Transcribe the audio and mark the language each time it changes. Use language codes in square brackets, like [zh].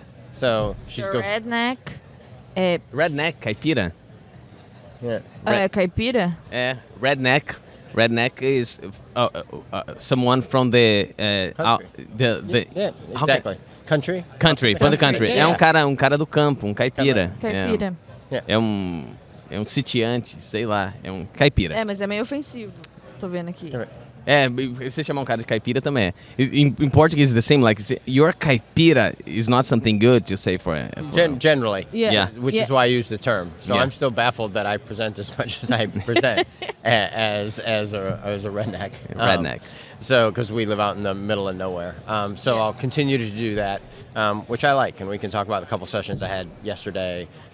[en] So, she's going. Redneck. redneck, caipira. Yeah. [pt] Caipira? [en] Redneck. Redneck is someone from the Yeah, exactly. Country? country, from the country. Yeah. [pt] É um cara do campo, um caipira. Caipira. É um sitiante, sei lá, é um caipira. É, mas é meio ofensivo. Tô vendo aqui. É, você chamar um cara de caipira também é. [en] In Portuguese, the same, like, your caipira is not something good to say for Generally. Yeah. Which is why I use the term. So Yeah. I'm still baffled that I present as much as I present as a redneck. Redneck. So, because we live out in the middle of nowhere. So I'll continue to do that, which I like. And we can talk about the couple sessions I had yesterday.